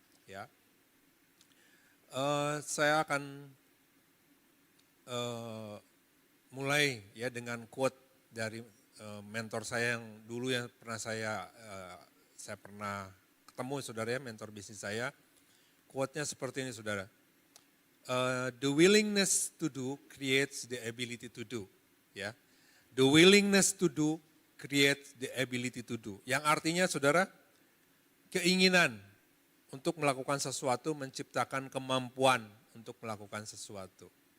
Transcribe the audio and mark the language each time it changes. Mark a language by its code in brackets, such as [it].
[id] Ya, saya akan mulai ya dengan quote dari mentor saya yang dulu yang pernah saya pernah ketemu saudara ya, mentor bisnis saya. Quote-nya seperti ini saudara. [en] The willingness to do creates the ability to do. Ya, the willingness to do creates the ability to do. [id] Yang artinya saudara, keinginan untuk melakukan sesuatu menciptakan kemampuan untuk melakukan sesuatu.